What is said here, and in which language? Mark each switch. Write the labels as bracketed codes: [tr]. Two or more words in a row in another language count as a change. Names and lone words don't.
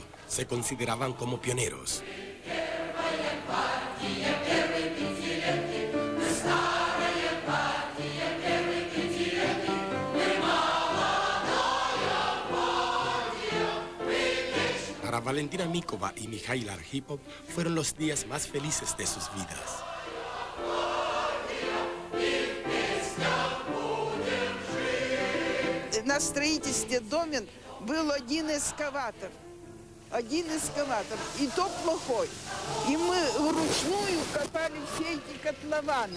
[es] Se consideraban como pioneros. Para Valentina Mykova y Mikhail Arhipov fueron los días más felices de sus vidas. [ru] На строительстве домен был один эскаватор, и то плохой. И мы вручную копали все эти котлованы.